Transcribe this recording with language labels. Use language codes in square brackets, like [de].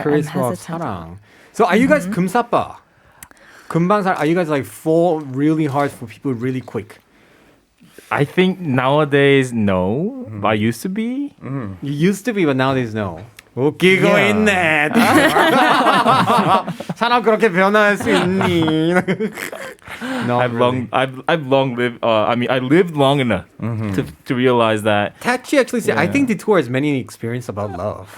[en] that I'm charisma of hesitant. [ko] 사랑. [en] So are you guys 금사빠? [ko] 금방사? [en] Are you guys like fall really hard for people really quick? I think nowadays, no. I used to be. You used to be, but nowadays no. [ko] 웃기고 [en] Yeah. [ko] 있네. 사람 그렇게 변할 수 있니? [en] No, I've long lived. I lived long enough to realize that. Tachi actually said, I think Detour has many experience about love.